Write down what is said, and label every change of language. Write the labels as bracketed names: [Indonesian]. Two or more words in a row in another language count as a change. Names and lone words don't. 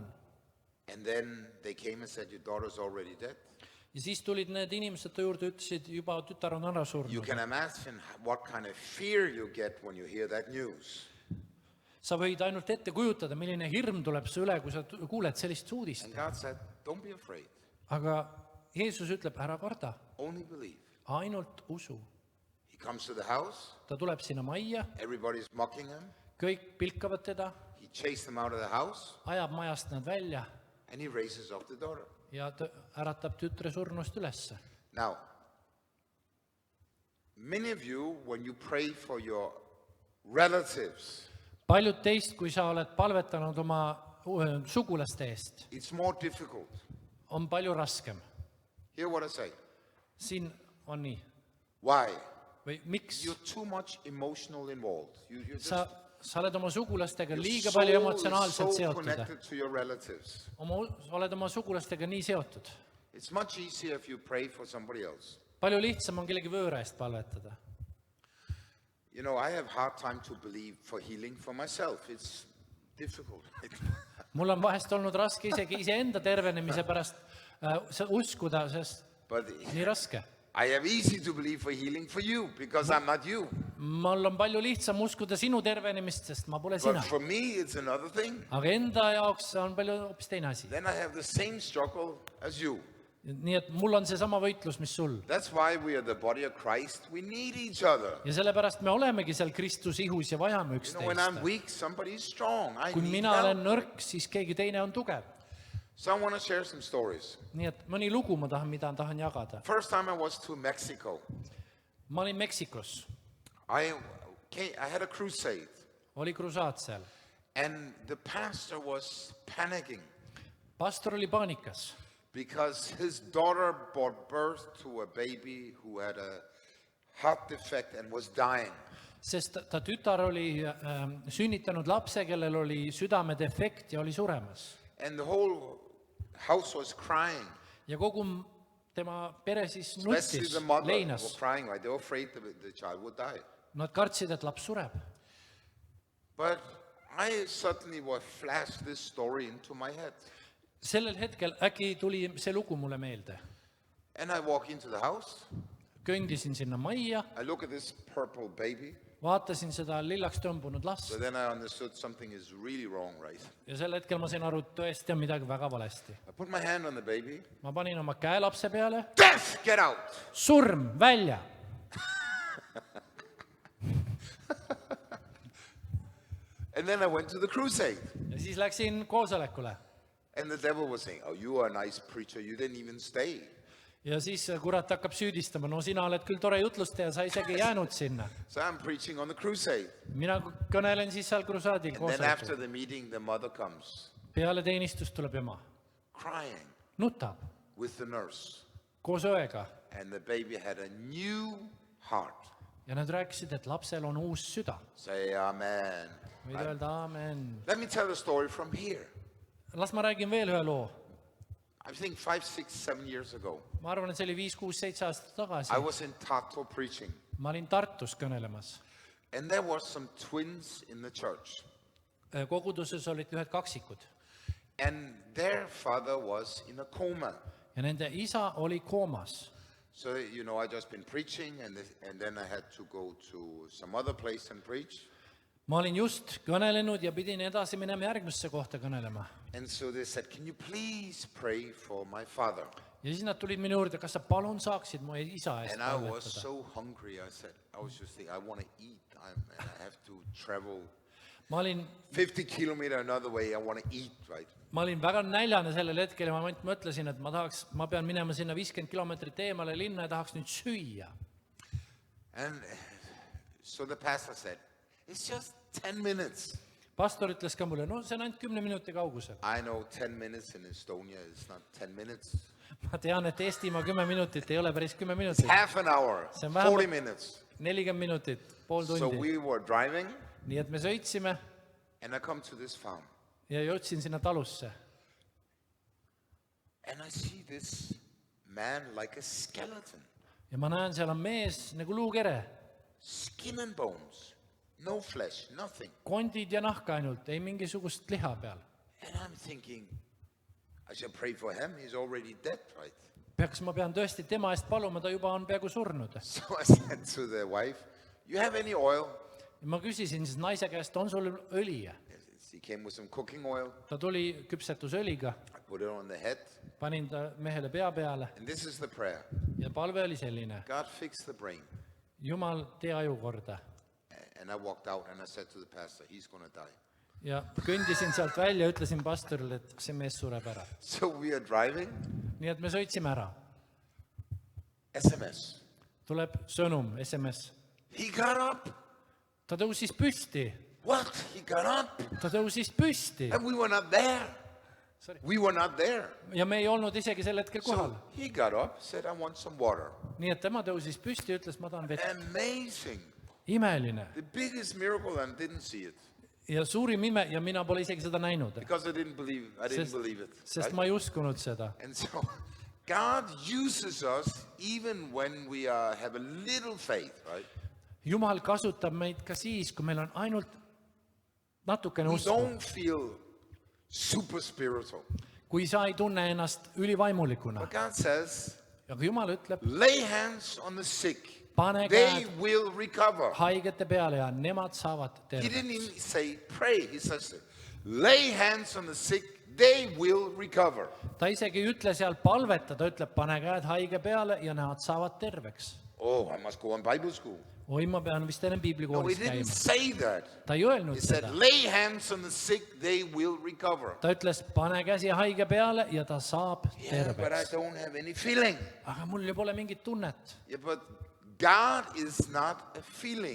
[English] And then they came and said, your daughter's already dead. [Estonian] Ja siis tulid need inimesed ta juurde, ütlesid, juba tütar on ära [English] You [Estonian] surnud. [English] can imagine what kind of fear you get when you hear that news. [Estonian] Sa võid ainult ette kujutada, milline hirm tuleb su üle, kui sa kuuled sellist uudist. [English] And God said, don't be afraid, [Estonian] Aga Jeesus ütleb, ära karda, [English] only believe. [Estonian] ainult usu. [English] He comes to the house, [Estonian] Ta tuleb sinna majja, [English] everybody's mocking him. [Estonian] kõik pilkavad teda, [English] He chased them out of the house, [Estonian] ajab majast nad välja [English] and he raises up the daughter. [Estonian] ja äratab tütre surnust ülesse. [English] Now, many of you, when you pray for your relatives. [Estonian] paljud teist, kui sa oled palvetanud oma sugulaste eest, [English] It's more difficult. [Estonian] on palju raskem. [English] Hear what I say. [Estonian] Siin on nii. [English] Why? [Estonian] Või miks? [English] You're too much emotional involved. You're [Estonian] Sa oled oma sugulastega [English] your [Estonian] liiga [English] soul [Estonian] palju [English] is [Estonian] emotsionaalselt [English] so [Estonian] seotud. [English] connected to your relatives. [Estonian] Oled oma sugulastega nii seotud. [English] It's much easier if you pray for somebody else. Palju lihtsam on kellegi võõra eest palvetada. You know, I have hard time to believe for healing for myself. It's difficult. [Estonian] Mul on vahest olnud raske isegi iseenda tervenemise pärast uskuda, sest [English] But [Estonian] nii raske. [English] I have easy to believe for healing for you because I'm not you. [Estonian] Mul on palju lihtsam uskuda sinu tervenemist, sest ma pole sina. [English] But for me, it's another thing. [Estonian] Aga enda jaoks on palju hoopis teine asi. [English] Then I have the same struggle as you. [Estonian] Nii et mul on seesama võitlus, mis sul. [English] That's why we are the body of Christ. We need each other. [Estonian] Ja sellepärast me olemegi seal Kristuse ihus ja vajame [English] You know, when I'm [Estonian] üksteist. [English] weak, somebody is strong. I [Estonian] Kui [English] need [Estonian] mina olen [English] help. [Estonian] nõrk, siis keegi teine on tugev. [English] So I want to share some stories. [Estonian] Nii et mõni lugu ma tahan jagada. [English] First time I was to Mexico, [Estonian] Ma olin Meksikos. [English] I had a crusade, [Estonian] Oli krusaad seal. [English] and the pastor was panicking [Estonian] Pastor oli paanikas, [English] because his daughter brought birth to a baby who had a heart defect and was dying. [Estonian] sest ta tütar oli sünnitanud lapse, kellel oli südamedefekt ja oli suremas. [English] And the whole house was crying, [Estonian] Ja kogu tema pere siis [English] especially [Estonian] nuttis, [English] the mother [Estonian] leinas. [English] was crying, right? They were afraid the child would die. [Estonian] Nad kartsid, et laps sureb. [English] But I suddenly was flashed this story into my head. [Estonian] Sellel hetkel äkki tuli see lugu mulle meelde. [English] And I walk into the house, [Estonian] Kõndisin sinna majja, [English] I look at this purple baby, [Estonian] vaatasin seda lillaks tõmbunud last [English] so then I understood something is really wrong, right? [Estonian] ja sel hetkel ma sain aru, et tõesti on midagi väga valesti. [English] I put my hand on the baby. [Estonian] Ma panin oma käe lapse peale. [English] Death, get out! [Estonian] Surm, välja! [English] And then I went to the crusade. [Estonian] Ja siis läksin koosolekule. [English] And the devil was saying, oh, you are a nice preacher, you didn't even stay. [Estonian] Ja siis kurat hakkab süüdistama, no sina oled küll tore jutlustaja, sa isegi jäänud sinna. [English] So I'm preaching on the crusade. [Estonian] Mina kõnelen siis seal krusaadil [English] And then after [Estonian] koosolekul. [English] the meeting, the mother comes, [Estonian] Peale teenistust tuleb ema. [English] crying [Estonian] Nutab [English] with the nurse. [Estonian] koos õega. [English] And the baby had a new heart. [Estonian] Ja nad rääkisid, et lapsel on uus süda. [English] Say amen. [Estonian] Võid öelda aamen. [English] Let me tell a story from here. [Estonian] Las ma räägin veel ühe loo. [English] I think 5, 6, 7 years ago, [Estonian] Ma arvan, et see oli 5, 6, 7 aastat tagasi. [English] I was in Tartu preaching. [Estonian] Ma olin Tartus kõnelemas. [English] And there were some twins in the church. [Estonian] Koguduses olid ühed kaksikud. [English] And their father was in a coma. [Estonian] Ja nende isa oli koomas. [English] So, you know, I just been preaching, and then I had to go to some other place and preach. [Estonian] Ma olin just kõnelenud ja pidin edasi minema järgmisse kohta kõnelema. [English] And so they said, can you please pray for my father? [Estonian] Ja siis nad tulid minu juurde, kas sa palun saaksid mu isa eest [English] And I was [Estonian] palvetada. [English] so hungry. I was just thinking, I want to eat, and I have to travel [Estonian] Ma olin [English] 50 kilometers another way. I want to eat, right? [Estonian] Ma olin väga näljane sellel hetkel ja ma mõtlesin, et ma pean minema sinna 50 kilomeetrit eemale linna ja tahaks nüüd süüa. [English] And so the pastor said, it's just 10 minutes. [Estonian] Pastor ütles ka mulle, no see on ainult 10 minuti kaugusel. [English] I know 10 minutes in Estonia is not 10 minutes. [Estonian] Ma tean, et Eestimaa 10 minutit ei ole päris 10 minutit. [English] Half an hour, [Estonian] See on [English] 40 [Estonian] vähemalt [English] minutes. [Estonian] 40 minutit, pool [English] So [Estonian] tundi. [English] we were driving, [Estonian] Nii et me sõitsime [English] and I come to this farm. [Estonian] ja jõudsin sinna talusse. [English] And I see this man like a skeleton. [Estonian] Ja ma näen, seal on mees nagu luukere. [English] Skin and bones. No flesh, nothing. [Estonian] Kondid ja nahk ainult, ei mingisugust liha peal. [English] And I'm thinking, I should pray for him. He's already dead, right? [Estonian] Ma pean tõesti tema eest paluma, ta juba on peaaegu surnud. [English] So I said to the wife, you have any oil? [Estonian] Ma küsisin siis naise käest, on sul õli? [English] Yes, he came with some cooking oil. [Estonian] Ta tuli küpsetusõliga, [English] I put it on the head. [Estonian] panin ta mehele pea peale [English] And this is the prayer. [Estonian] ja palve oli selline. [English] God, fix the brain. [Estonian] Jumal, tee aju korda. [English] And I walked out and I said to the pastor, he's going to die. [Estonian] Ja kõndisin sealt välja, ütlesin pastorile, et see mees sureb ära. [English] So we are driving. [Estonian] Nii et me sõitsime ära. [English] SMS. [Estonian] Tuleb sõnum, SMS. [English] He got up. [Estonian] ta tõusis püsti, [English] What? He got up [Estonian] ta tõusis püsti [English] and we were not there. Sorry. We were not there. [Estonian] ja me ei olnud isegi sel hetkel kohal. [English] So he got up, said, I want some water. [Estonian] Nii et tema tõusis püsti ja ütles, ma tahan vett. [English] Amazing. [Estonian] Imeline. [English] The biggest miracle and didn't see it. [Estonian] Ja suurim ime ja mina pole isegi seda näinud, [English] Because I didn't believe it. [Estonian] sest [English] Right? [Estonian] ma ei uskunud seda. [English] And so God uses us even when we have a little faith, right? [Estonian] Jumal kasutab meid ka siis, kui meil on ainult natukene [English] We [Estonian] usku. [English] don't feel super spiritual. [Estonian] Kui sa ei tunne ennast ülivaimulikuna. [English] But God says, [Estonian] Aga Jumal ütleb, [English] lay hands on the sick. [Estonian] pane [English] They [Estonian] käed [English] will recover. [Estonian] haigete peale ja nemad saavad [English] He [Estonian] terveks. [English] didn't even say pray. He says, lay hands on the sick. They will recover. [Estonian] Ta isegi ei ütle seal palveta, ta ütleb, pane käed haige peale ja nad saavad terveks. [English] Oh, I must go on Bible school. [Estonian] Oi, ma pean vist enne [English] No, he [Estonian] piiblikoolis [English] didn't [Estonian] käima. [English] say that. [Estonian] Ta ei öelnud [English] He said, [Estonian] seda. [English] lay hands on the sick. They will recover. [Estonian] Ta ütles, pane käsi haige peale ja ta saab [English] Yeah, but I [Estonian] terveks. [English] don't have any feeling. [Estonian] Aga mul ju pole mingit tunnet. [English] Yeah, but God is not a feeling.